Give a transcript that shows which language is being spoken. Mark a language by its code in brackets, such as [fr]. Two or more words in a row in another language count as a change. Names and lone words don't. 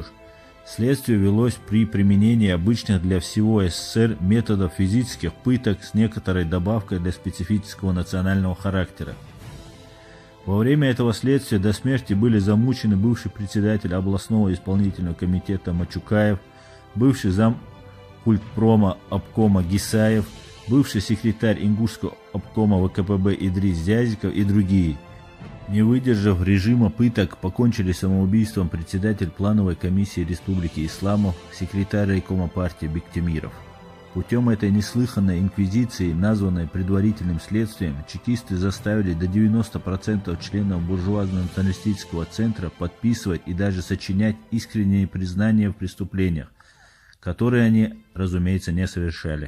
[ru] Следствие велось при применении обычных для всего СССР методов физических пыток с некоторой добавкой для специфического национального характера. Во время этого следствия до смерти были замучены бывший председатель областного исполнительного комитета Мачукаев, бывший зам культпрома обкома Гисаев, бывший секретарь Ингушского обкома ВКПБ Идрис Зязиков и другие. Не выдержав режима пыток, покончили самоубийством председатель плановой комиссии Республики Исламов, секретарь райкома партии Бектемиров. Путем этой неслыханной инквизиции, названной предварительным следствием, чекисты заставили до 90% членов буржуазно-националистического центра подписывать и даже сочинять искренние признания в преступлениях, которые они, разумеется, не совершали.